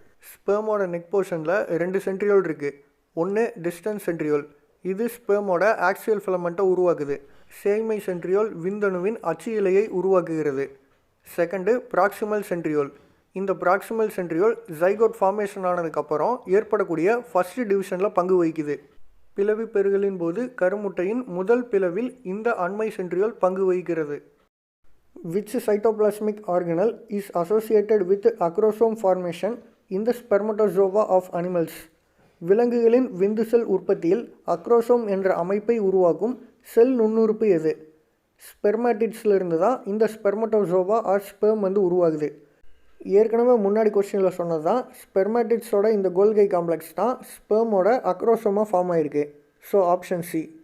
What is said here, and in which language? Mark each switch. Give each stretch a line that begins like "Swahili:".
Tamil: ஸ்பெர்மோட neck போர்ஷனில் 2 centriole இருக்குது. ஒன்று டிஸ்டன்ஸ் சென்ட்ரியோல், இது ஸ்பெர்மோட ஆக்சியல் ஃபிலமெண்ட்டை உருவாக்குது. சேய்மை சென்ட்ரியோல் விந்தணுவின் அச்சு இலையை உருவாக்குகிறது. Second proximal centriole. இந்த ப்ராக்சிமல் சென்ட்ரியோல் ஜைகோட் ஃபார்மேஷன் ஆனதுக்கப்புறம் ஏற்படக்கூடிய ஃபர்ஸ்ட் டிவிஷனில் பங்கு வகிக்குது. பிளவி பெறுதலின் போது கருமுட்டையின் முதல் பிளவில் இந்த அண்மை சென்ட்ரியோல் பங்கு வகிக்கிறது.
English: Which cytoplasmic organelle is associated with acrosome formation in the spermatozoa of animals?
Tamil: விலங்குகளின் விந்து செல் உற்பத்தியில் அக்ரோசோம் என்ற அமைப்பை உருவாக்கும் செல் நுண்ணுறுப்பு எது? ஸ்பெர்மாட்டிட்ஸிலிருந்து தான் இந்த ஸ்பெர்மட்டோசோவா ஆர் ஸ்பெர்ம் உருவாகுது. ஏற்கனவே முன்னாடி கொஸ்டினில் சொன்னது தான், ஸ்பெர்மாட்டிட்ஸோட இந்த கோல்கை காம்ப்ளெக்ஸ் தான் ஸ்பெர்மோட அக்ரோசோமாக ஃபார்ம் ஆகிருக்கு. So option C.